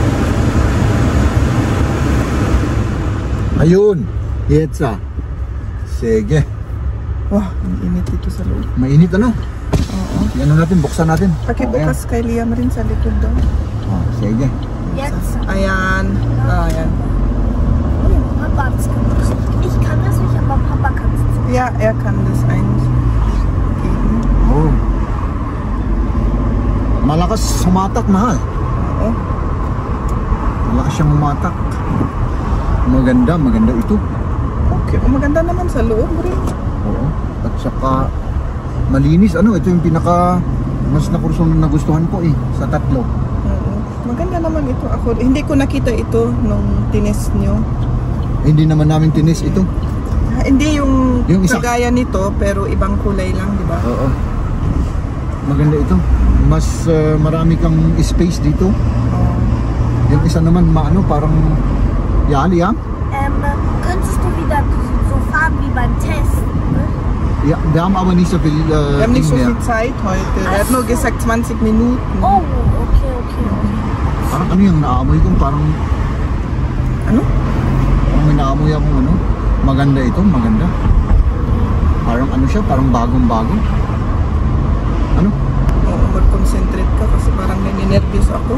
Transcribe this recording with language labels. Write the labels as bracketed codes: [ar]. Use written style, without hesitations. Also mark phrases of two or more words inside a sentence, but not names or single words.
[tl] Ayun! Yetsa. Sige. Wah, ang init dito sa loob. Mainit Oo. Yan natin, buksan natin. Pakibukas kay Liam rin sa likod daw. Sige. Ayan. Ayan. [de] Papa, ich kann das nicht, aber Papa kann es. Ja, er kann das eigentlich. [tl] Malakas humatak, mahal. Oo. Malakas siyang humatak. Maganda ito. Okay, maganda naman sa loob rin. Oo. At saka malinis, ito yung pinaka mas nagustuhan ko sa tatlo. Oo. Maganda naman ito. Ako, hindi ko nakita ito nung tinis nyo. Hindi naman namin tinis ito. Hindi yung isa. kagaya nito, pero ibang kulay lang, di ba? Oo. Maganda ito. Mas marami kang space dito. Yung isa naman parang Liam? [de] Könntest du wieder so fahren wie beim Test? Ja, wir haben aber nicht so viel wir haben nicht so viel Zeit heute. Er hat nur gesagt 20 Minuten. Oh, okay. [tl] Parang yung naamoy ko? Parang Parang may naamoy akong maganda ito, maganda. Parang siya, parang bagong-bago. Oo, mag-concentrate ka kasi parang nininervous ako.